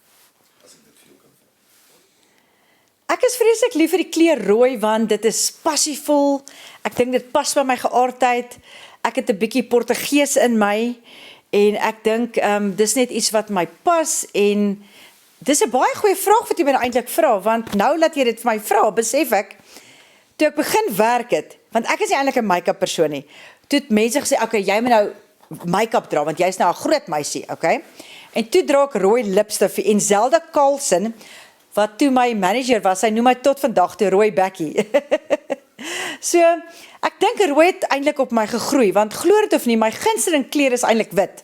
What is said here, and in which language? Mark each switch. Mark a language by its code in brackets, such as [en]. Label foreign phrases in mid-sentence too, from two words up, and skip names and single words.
[af] Ek is vreeslik lief vir die kleur rooi, want dit is passievol, ek dink dit pas by my geaardheid, ek het 'n bietjie Portugees in my, en ek dink, dis net iets wat my pas, en dis 'n baie goeie vraag wat jy my eintlik vra, want nou laat jy dit vir my vra, besef ek, toe ek begin werk het, want ek is nie eintlik 'n make-up persoon nie, toe het mense gesê, okay, jy moet nou make-up dra, want jy is nou 'n groot meisie, okay, en toe dra ek rooi lipstif, en Zelda Carlson, wat toe my manager was, sy noem my tot vandag toe Rooi Bekkie. So, ek dink rooi het eintlik op my gegroei, want glo dit of nie, my gunsteling kleur is eintlik wit.